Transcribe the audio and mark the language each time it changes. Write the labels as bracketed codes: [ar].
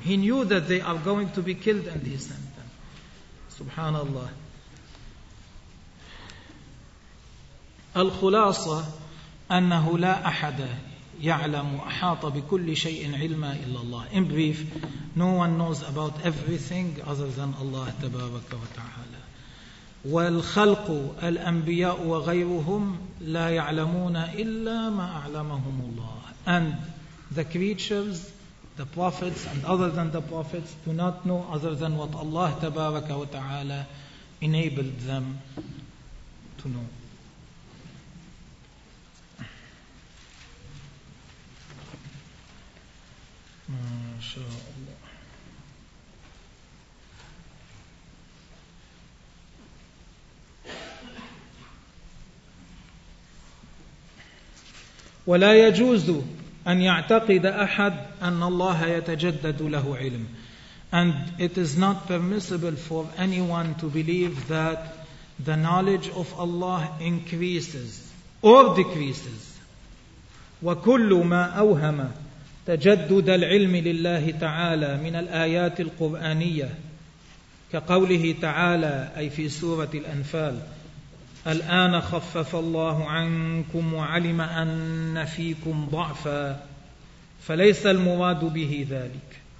[en] He knew that they are going to be killed and he sent them. Subhanallah. [ar] الخلاصة أنه لا أحد يعلم أحاط بكل شيء علما إلا الله. [en] In brief, no one knows about everything other than Allah [ar] تبارك وتعالى. والخلق الأنبياء وغيرهم لا يعلمون إلا ما أعلمهم الله. [en] And the creatures, the prophets and other than the prophets do not know other than what Allah [ar] تبارك وتعالى [en] knows. enabled them to know. MashaAllah. [ar] ولا يجوز أن يعتقد أحد أن الله يتجدد له علم. [en] And it is not permissible for anyone to believe that the knowledge of Allah increases or decreases. [ar] وكل ما أوهم تجدد العلم لله تعالى من الآيات القرآنية كقوله تعالى أي في سورة الأنفال الآن خفف الله عنكم وعلم أن فيكم ضعفا فليس المراد به ذلك.